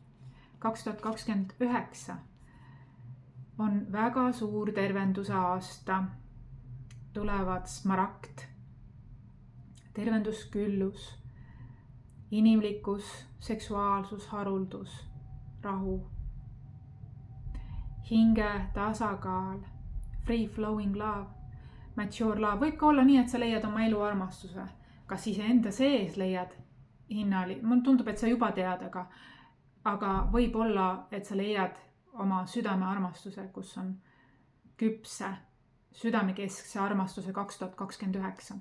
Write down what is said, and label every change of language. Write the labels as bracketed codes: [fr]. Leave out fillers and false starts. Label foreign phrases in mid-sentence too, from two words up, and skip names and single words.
[et] 2029 on väga suur tervenduse aasta. Tulevad smaragd, tervendusküllus, inimlikkus, seksuaalsus, haruldus, rahu, hinge tasakaal, [en] free flowing love, mature love. [et] Võib ka olla nii, et sa leiad oma elu armastuse. Kas iseenda sees leiad hinnali? Mul tundub, et sa juba tead, aga võib olla, et sa leiad oma südame armastuse, kus on küpse, südamekeskse armastuse 2029.